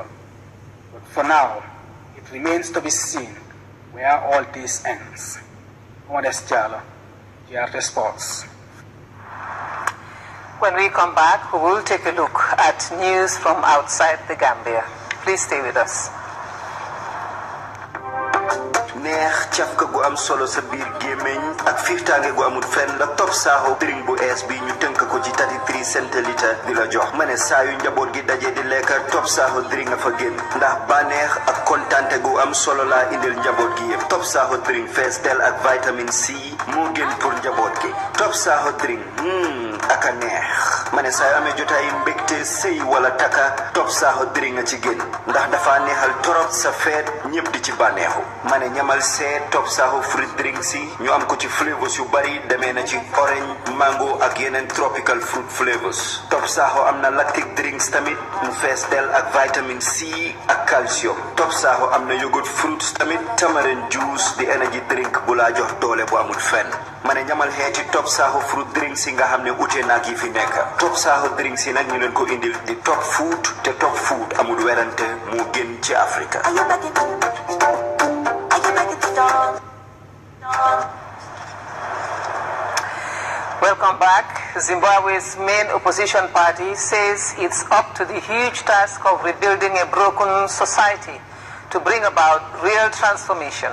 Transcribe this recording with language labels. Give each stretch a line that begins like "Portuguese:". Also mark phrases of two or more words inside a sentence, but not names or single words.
English: But for now, it remains to be seen where all this ends. Modest Jallo, GRT Sports. When we come back, we will take a look at news from outside the Gambia. Please stay with us.
Wolof: neex cafka gu am solo sa biir gémmiñ ak fiirtaange gu amul fenn la Top Saho drink bu ees bi ñu tënk ko ci 33 centilitre di la jox ma ne saa yu njaboot gi daje di lekk Top Saho drink nga fa génn ndax bànneex ak kontante gu am solo laa indil njaboot gi yëpp Top Saho drink fees del ak vitamine C moo gën pour njaboot gi Top Saho drink ak a neex ma ne saa yu amee jotaay mbégte sëy wala taka Top Saho drink nga ci génn ndax dafa neexal torop sa feet ñëpp di ci bànneexu ma ne ñamal see Top Saho fruit drink si ñu am ko ci flavors yu bari demee na ci orange mango ak yeneen
English: tropical fruit flavors
Wolof: Top Saho am na
English: lactic drinks
Wolof: tamit mu fees del ak vitamine C ak calcium Top Saho am na
English: yogurt fruits
Wolof: tamit
English: tamarind juice
Wolof: di
English: energy drink
Wolof: bu laa jox doole bu amul fenn ma ne ñamal xeeti Top Saho fruit drinks yi nga xam ne ute naag yi fi nekk Top Saho drinks yi nag ñu leen ko indil di top food te top food amul werante moo gën ci Afrika
English: Welcome back. Zimbabwe's main opposition party says it's up to the huge task of rebuilding a broken society to bring about real transformation.